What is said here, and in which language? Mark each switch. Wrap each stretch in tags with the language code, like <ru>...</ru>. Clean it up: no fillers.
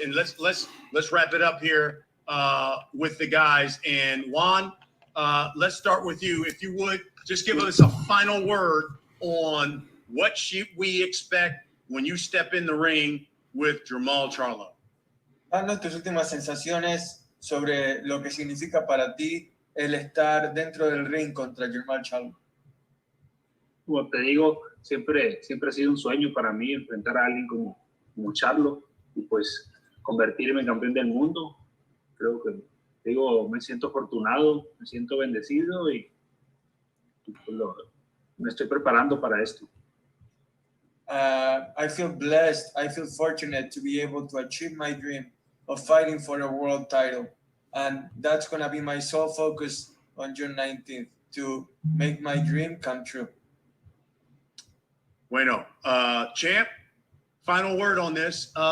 <en>And let's wrap it up here with the guys. And Juan, let's start with you. If you would, just give us a final word on what should we expect when you step in the ring with Jermall Charlo.</en> <es>Danos tus últimas sensaciones sobre lo que significa para ti el estar dentro del ring contra Jermall Charlo. Como te digo, siempre ha sido un sueño para mí enfrentar a alguien como Charlo y pues convertirme en campeón del mundo. Creo que, me siento afortunado, me siento bendecido y me estoy preparando para esto.</es> <en>I feel blessed. I feel fortunate to be able to achieve my dream of fighting for a world title. And that's going to be my sole focus on June 19th, to make my dream come true. Bueno, champ, final word on this.</en>